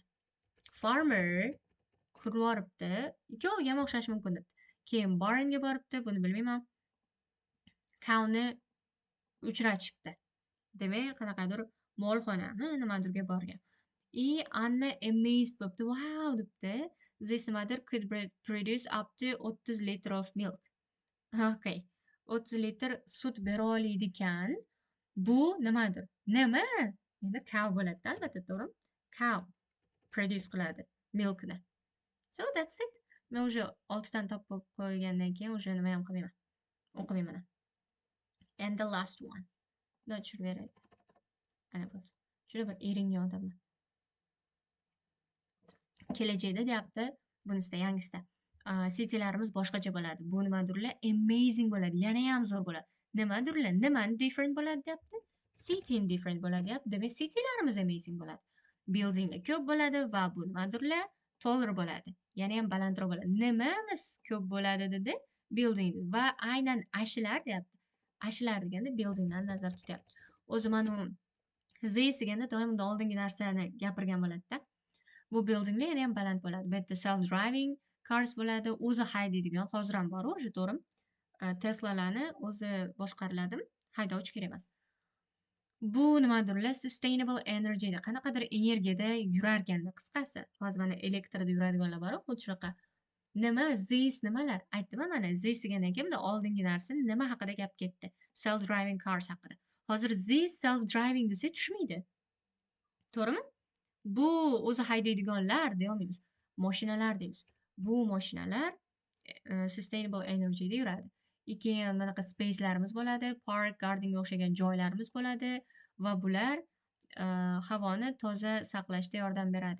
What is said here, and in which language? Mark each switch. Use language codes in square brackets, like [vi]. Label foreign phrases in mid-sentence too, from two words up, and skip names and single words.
[uz] Farmer kulib yoribdi. Ikkoviga ham o'xshashi mumkin debdi. Keyin barnga boribdi, buni bilmayman. Cowni uchratishibdi. Demak, qanaqadir molxonami nimadirga borgan. Anna amazed bo'libdi. Wow debdi. [en] This mother could produce up to 30 liters of milk. Okay. [uz] 30 litr sut bera oladi ekan. Bu nimadir? Nima? Endi cow bo'ladi, albatta, to'g'rimi? [en] Cow produce [uz] qiladi milkni. [en] So that's it. [uz] Men o'sha 6 dan topib qo'ygandan keyin o'sha nima ham qilmayman. O'qimayman. [en] And the last one. Not sure where it. [uz] Ana bo'ldi. Shuna bir eringan odamman. Kelajakda deyapti, bunisida yangisida. Citylarimiz boshqacha bo'ladi. Bu nimadirlar? Amazing bo'ladi. Yanayam zo'r bo'ladi. Nimadirlar? Nimani different bo'ladi deyapti? City different bo'ladi deyapti. Demak, citylarimiz amazing bo'ladi. Buildinglar ko'p bo'ladi va bu nimadirlar? Taller bo'ladi. Yanayam balandroq bo'ladi. Nimamiz ko'p bo'ladi dedi? Building va aynan ashilar deyapti. Ashilar deganda buildingdan nazar tutyapti. O'zi mana this deganda doim unda oldingi narsani gapirgan bo'ladi-da. Bu buildinglar yana ham baland bo'ladi. Bu yerda [en] self driving cars [uz] bo'ladi. O'zi haydaydigan hozir ham bor o'sha to'g'rimi? Teslalarni o'zi boshqariladi. Haydovchi kerak emas. Bu nimadirlar? [en] Sustainable energy [uz] da qanaqadir energiyada yurarganda qisqasi. Hozir mana elektrda yuradiganlar bor, xuddi shunaqa. Nima this nimalar? Aytdim mana this degandan keyin bunda oldingi narsa nima haqida gap ketdi? [en] Self driving cars [uz] haqida. Hozir [en] this self driving [uz] desa tushmaydi. To'g'rimi? Bu o'zi haydaydiganlar deyolmaymiz. Mashinalar deymiz. Bu mashinalar [en] sustainable energyda [uz] yuradi. Keyin bunaqa spacelarimiz bo'ladi, park, gardenga o'xshagan joylarimiz bo'ladi va bular havoni toza saqlashda yordam beradi.